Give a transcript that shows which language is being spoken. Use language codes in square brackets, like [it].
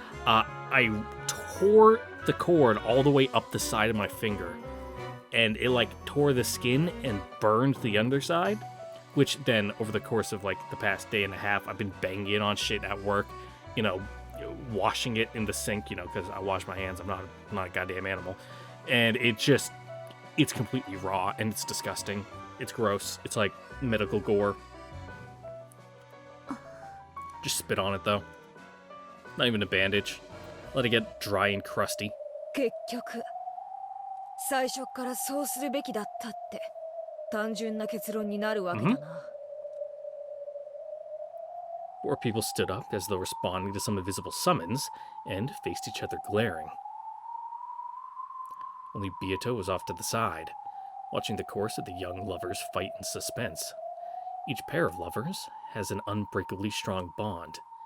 [en] I tore the cord all the way up the side of my finger, and it like tore the skin and burned the underside, which then over the course of like the past day and a half, I've been banging it on shit at work, you know, washing it in the sink, you know, because I wash my hands. I'm not a goddamn animal, and it's completely raw and it's disgusting. It's gross. It's like medical gore. Just spit on it though. Not even a bandage. Let it get dry and crusty. [ja] 結局最初からそうするべきだったって単純な結論になるわけだな。 [en] Four people stood up as though responding to some invisible summons and faced each other glaring. Only Beato was off to the side, watching the course of the young lovers fight in suspense. Each pair of lovers has an unbreakably strong bond.